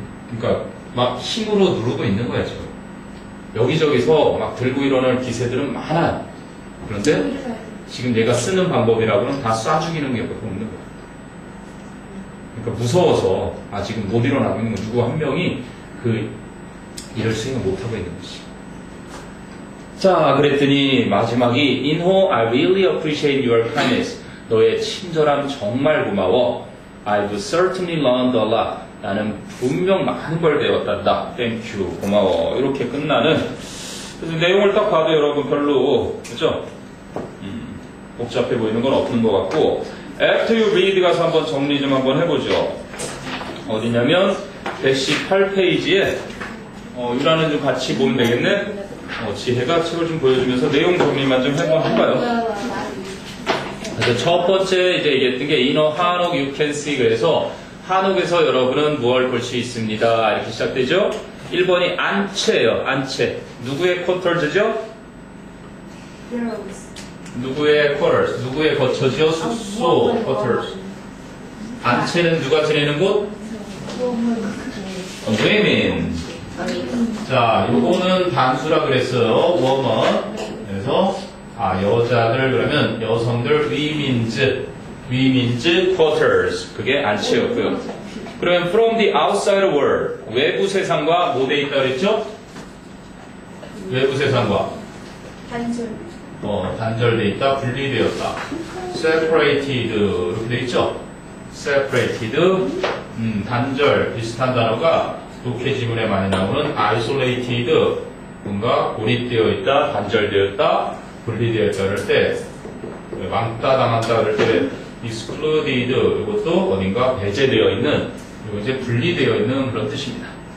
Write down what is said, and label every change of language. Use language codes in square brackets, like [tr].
[ko] 그러니까 막 힘으로 누르고 있는 거야 지금. 여기저기서 막 들고 일어날 기세들은 많아요. 그런데 지금 얘가 쓰는 방법이라고는 다 쏴 죽이는 게 없는 거야. 그러니까 무서워서 지금 못 일어나고 있는 거 누구 한 명이 그 일을 수행을 못하고 있는 거지. 자, 그랬더니 마지막이 [en] 인호, I really appreciate your kindness. [ko] 너의 친절함 정말 고마워. [en] I've certainly learned a lot. [ko] 나는 분명 많은 걸 배웠단다. [en] Thank you. [ko] 고마워. 이렇게 끝나는. 그래서 내용을 딱 봐도 여러분 별로 그죠? 복잡해 보이는 건 없는 것 같고 [en] After you read [ko] 가서 한번 정리 좀 한번 해보죠. 어디냐면 118페이지에 유라는 좀 같이 보면 되겠네. 지혜가 책을 좀 보여주면서 내용 정리만 좀 해봐요. 그래서 첫 번째 이제 얘기했던 게 인어 한옥 [en] you can see. [ko] 그래서 한옥에서 여러분은 무엇을 볼 수 있습니다. 이렇게 시작되죠. 1번이 안채예요. 안채. 누구의 쿼터즈죠? 누구의 quarters? 누구의 거처죠? 숙소 quarters. 안채는 누가 지내는 곳? [en] women. [ko] 자, 요거는 단수라 그랬어요. woman. 그래서 여자들 그러면 여성들 [en] women's quarters. [ko] 그게 안채였고요. [en] 그러면 from the outside world. [ko] 외부 세상과 뭐 돼 있다 그랬죠? 외부 세상과 단절돼 있다, 분리되었다. separated 이렇게 돼 있죠? separated 단절 비슷한 단어가 독해 지문에 많이 나오는 isolated 뭔가 고립되어 있다, 단절되었다, 분리되어 있다 그럴 때 왕따 당한다 그럴 때 excluded 이것도 어딘가 배제되어 있는 그리고 이제 분리되어 있는 그런 뜻입니다.